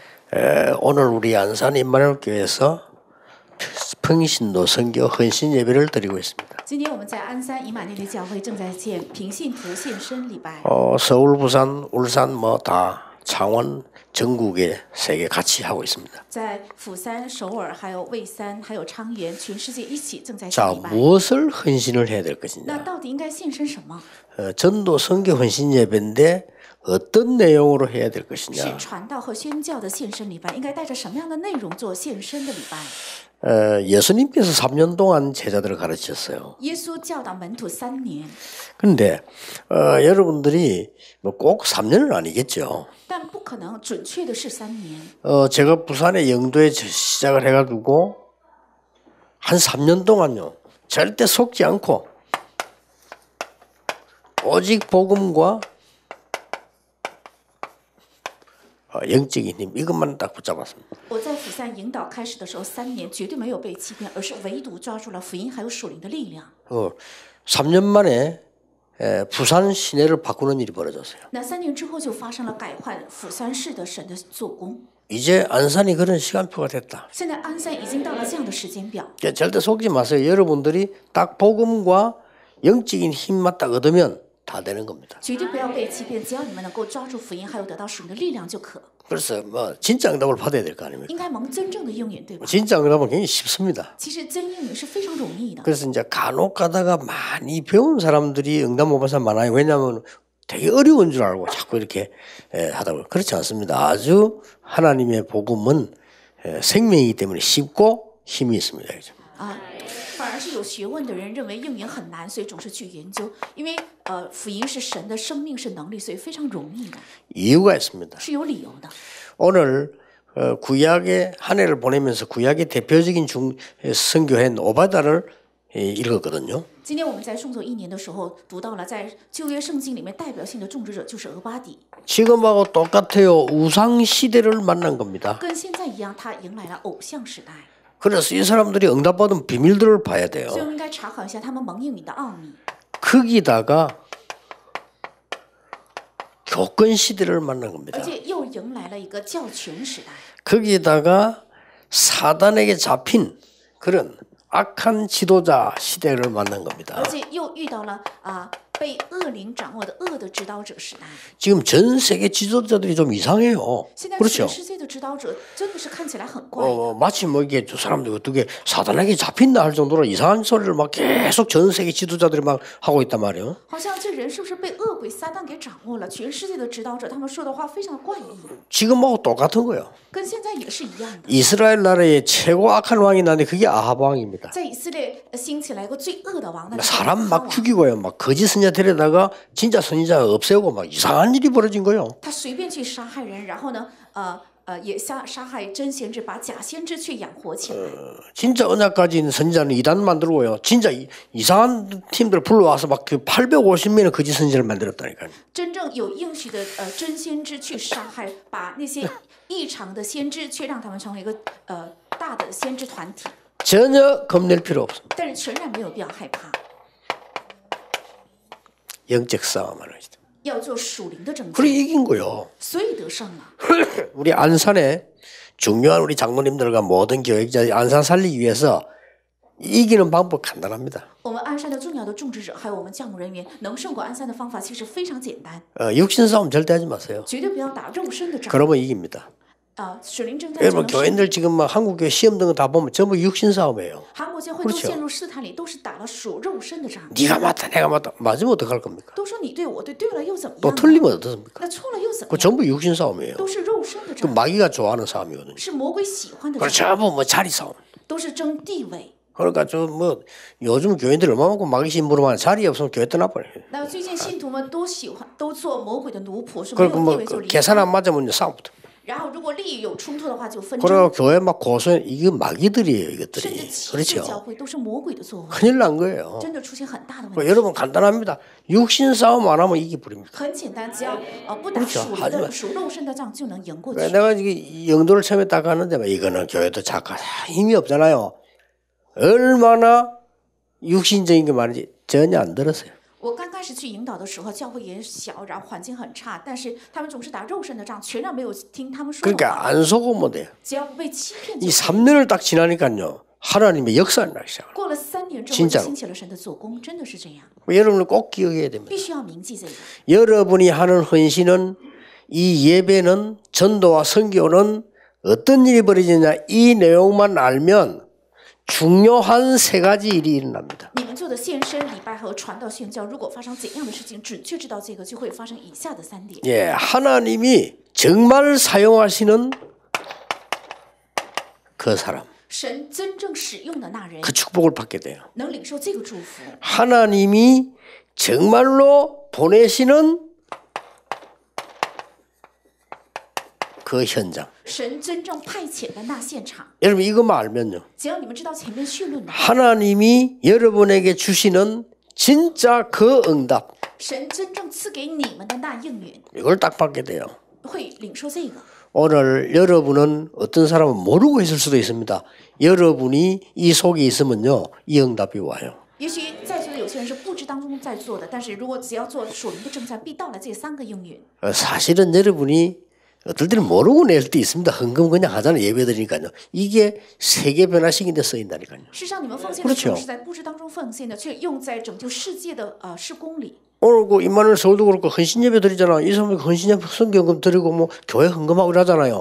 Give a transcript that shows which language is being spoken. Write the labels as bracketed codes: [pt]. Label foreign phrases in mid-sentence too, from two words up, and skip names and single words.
[ko] 오늘 우리 안산 임마누엘교회에서 평신도 선교 헌신 예배를 드리고 있습니다. [zh] 今天我们在安山以马内利教会正在建平信徒献身礼拜。 [ko] 서울, 부산, 울산 다 창원 전국에 세 개 같이 하고 있습니다. [zh] 在釜山、首尔、还有蔚山、还有昌原，全世界一起正在献 [ko] 자, [zh] 礼拜。 [ko] 무엇을 헌신을 해야 될 [zh] 那 [ko] 것이냐? [zh] 到底应该献身什么？ [ko] 전도 선교 헌신 예배인데 어떤 내용으로 해야 될 [zh] 是 [ko] 것이냐? [zh] 传道和宣教的献身礼拜，应该带着什么样的内容做献身的礼拜？ [ko] 예수님께서 3년 동안 제자들을 가르치셨어요. [zh] 耶稣教导门徒3年， [ko] 그런데 여러분들이 꼭 3년은 아니겠죠. [zh] 但不可能准确的是3年。 [ko] 제가 부산의 영도에 시작을 해가지고 한 3년 동안요 절대 속지 않고 오직 복음과 영적인 힘 이것만 딱 붙잡았습니다. [zh] 我在釜山引导开始的时候，3年绝对没有被欺骗，而是唯独抓住了福音还有属灵的力量。 [ko] 3년 만에 부산 시내를 바꾸는 일이 벌어졌어요. [zh] 那3年之后就发生了改换釜山市的神的做工。 [ko] 이제 안산이 그런 시간표가 됐다. [zh] 现在安山已经到了这样的时间表， [ko] 절대 속지 마세요. 여러분들이 딱 복음과 영적인 힘만 딱 얻으면 다 되는 겁니다. [zh] 绝对不要被欺骗。只要你们能够抓住福音，还有得到属灵的力量就可。 [ko] 그래서 진짜 응답을 받아야 될 거 아닙니까? [zh] 应该蒙真正的应允，对吧？ [ko] 진짜 응답은 굉장히 쉽습니다. [zh] 其实真应允是非常容易的。 [ko] 그래서 이제 간혹 가다가 많이 배운 사람들이 응답 못 받은 사람 많아요. 왜냐하면 되게 어려운 줄 알고 자꾸 이렇게 하다 보면 그렇지 않습니다. 아주 하나님의 복음은 생명이기 때문에 쉽고 힘이 있습니다. 그죠? [zh] 反而是有学问的人认为应允很难，所以总是去研究。因为福音是神的生命，是能力，所以非常容易的， [ko] 이유가 있습니다. [zh] 是有理由的。 [ko] 오늘 구약의 한 해를 보내면서 구약의 대표적인 선교한 오바다를 읽었거든요. [zh] 今天我们在送走1年的时候，读到了在旧约圣经里面代表性的种植者就是俄巴底， [ko] 지금하고 똑같아요. 우상 시대를 만난 겁니다. [zh] 跟现在一样，他迎来了偶像时代。 [ko] 그래서 이 사람들이 응답받은 비밀들을 봐야 돼요. [zh] 所以我们应该查考一下他们蒙应允的奥秘。 [ko] 거기다가 교권 시대를 만난 겁니다. [zh] 而且又迎来了一个教权时代， [ko] 거기다가 사단에게 잡힌 그런 악한 지도자 시대를 만난 겁니다. [zh] 而且又遇到了被恶灵掌握的恶的指导者时代。 [ko] 지금 전 세계 지도자들이 좀 이상해요. [zh] 现在 [ko] 그렇죠? [zh] 全世界的指导者真的是看起来很怪， [ko] 마치 이게 저 사람들 어떻게 사단에게 잡힌다 할 정도로 이상한 소리를 막 계속 전 세계 지도자들이 막 하고 있단 말이에요. [zh] 好像这人是不是被恶鬼撒旦给掌握了？全世界的指导者他们说的话非常怪异， [ko] 지금하고 똑같은 거예요. [zh] 跟现在也是一样的。 [ko] 이스라엘 나라에 최고 악한 왕이 나는데 그게 아합 왕입니다. [zh] 在以色列兴起来一个最恶的王，那就是 [ko] 사람 [zh] 哈 [ko] 막 [zh] 王。 [ko] 죽이고요. 막 거짓 선지자 데려다가 진짜 선지자 없애고 막 이상한 일이 벌어진 거예요. [zh] 他随便去杀害人，然后呢，也杀害真先知，把假先知去养活起来。 [ko] 진짜 언약 가진 선지자는 이단 만들고요. 진짜 이상한 팀들 불러와서 막 그 850명의 거짓 선지자를 만들었다니까요. [zh] 真正有应许的真先知去杀害，把那些异常的先知，却让他们成为一个大的先知团体。 [ko] 전혀 겁낼 필요 없습니다. [zh] 但是全然没有必要害怕， [ko] 영적 싸움하는 거죠. [zh] 要做属灵的征战， [ko] 그래 이긴 거요. [zh] 所以得胜了。 [ko] 우리 안산에 중요한 우리 장로님들과 모든 교역자들이 안산 살리기 위해서 이기는 방법 간단합니다. [zh] 我们鞍山的重要的种植者，还有我们教牧人员，能胜过鞍山的方法其实非常简单， [ko] 육신 싸움 절대 하지 마세요. [zh] 绝对不要打肉身的仗。 [ko] 그러면 이깁니다. [zh] 属灵征战就 [ko] 여러분 [zh] 能胜。 [ko] 교인들 지금 막 한국 교회 시험 등을 다 보면 전부 육신 싸움이에요. [zh] 韩国教会都陷入试探里，都是打了属肉身的仗。 [ko] 네가 맞다 내가 맞다 맞으면 어떡할 겁니까? [zh] 都说你对我对，对了又怎么 [ko] 또 [zh] 样呢？ [ko] 틀리면 어떻습니까? [zh] 那错了又怎么 [ko] 그 [zh] 样？ [ko] 전부 육신 싸움이에요. [zh] 都是肉身的 [ko] 그 [zh] 仗， [ko] 마귀가 좋아하는 싸움이거든요. [zh] 是魔鬼喜欢的 [ko] 그리고 [zh] 仗， [ko] 전부 뭐 자리 싸움. [zh] 都是争地位。 [ko] 그러니까 좀 뭐 요즘 교인들 얼마 많고 마귀 심부름하는 자리 없으면 교회 떠나버려요. [zh] 那最近信徒们都喜欢都做魔鬼的奴仆，说没有 [ko] 그리고 [zh] 地 [ko] 뭐 [zh] 位就离 [ko] 계산 [zh] 开。 [ko] 안 맞으면 싸움부터. [zh] 然后如果利益有冲突的话，就纷 [ko] 그리고 [zh] 争。 [ko] 교회 막 고소 이게 마귀들이에요 [zh] 甚 [ko] 이것들이. [zh] 至歧视教 [ko] 그렇죠. [zh] 会都是魔鬼的作为， [ko] 큰일 난 거예요. [zh] 真的出现很大的问 [ko] 그 [zh] 题。 [ko] 여러분 간단합니다. 육신 싸움 안 하면 이기버립니다. [zh] 很简单，只要不打 [ko] 그렇죠 [zh] 属灵 [ko] 하지만 [zh] 的属肉身的仗就能赢过去。 [ko] 내가 이게 영도를 처음에 딱 가는데 막 이거는 교회도 작가 힘이 없잖아요. 얼마나 육신적인 게 많은지 전혀 안 들었어요. [zh] 我刚开开始去引导的时候，教会也小，然后环境很差，但是他们总是打肉身的仗，全然没有听他们说的 [ko] 그러니까 [zh] 话。 [ko] 안 속으면 돼요. [zh] 只要不被欺骗 [ko] 이 [zh] 就可以。 [ko] 3년을 딱 지나니까요. 하나님의 역사를 나기 시작해요. [zh] 过了3年之后， [ko] 진짜로 [zh] 就兴起了神的做工，真的是这样， [ko] 여러분은 꼭 기억해야 됩니다. [zh] 必须要铭记这个。 [ko] 여러분이 하는 헌신은 이 예배는 전도와 선교는 어떤 일이 벌어지느냐 이 내용만 알면 중요한 3가지 일이 일어납니다. [zh] 你们做的献身、礼拜和传道宣教，如果发生怎样的事情，准确知道这个，就会发生以下的3点。 [ko] 예, 하나님이 정말 사용하시는 그 사람, [zh] 神真正使用的那人， [ko] 그 축복을 받게 돼요. [zh] 能领受这个祝福。 [ko] 하나님이 정말로 보내시는 그 현장. [zh] 神真正派遣的那现场， [ko] 여러분 이것만 알면요. [zh] 只要你们知道前面绪论的， [ko] 하나님이 여러분에게 주시는 진짜 그 응답 [zh] 神真正赐给你们的那应允， [ko] 이걸 딱 받게 돼요. [zh] 会领受这个。 [ko] 오늘 여러분은 어떤 사람은 모르고 있을 수도 있습니다. 여러분이 이 속에 있으면요. 이 응답이 와요. [zh] 也许在座的有些人是不知当中在做的，但是如果只要做属灵的征战，必到来这3个应允。 [ko] 사실은 여러분이 어떨 때는 모르고 낼 때 있습니다. 헌금 그냥 하잖아요. 예배 드리니까요. 이게 세계 변화식인데 쓰인다니까요. [zh] 事实上，你们奉献的时候 [ko] 그렇죠 [zh] 是在不知当中奉献的，却用在拯救世界的事工里。 [ko] 오늘 그 임마누엘 서울도 그렇고 헌신 예배 드리잖아. 이 사람이 헌신 예배 성경금 드리고 뭐 교회 헌금하고 그러잖아요.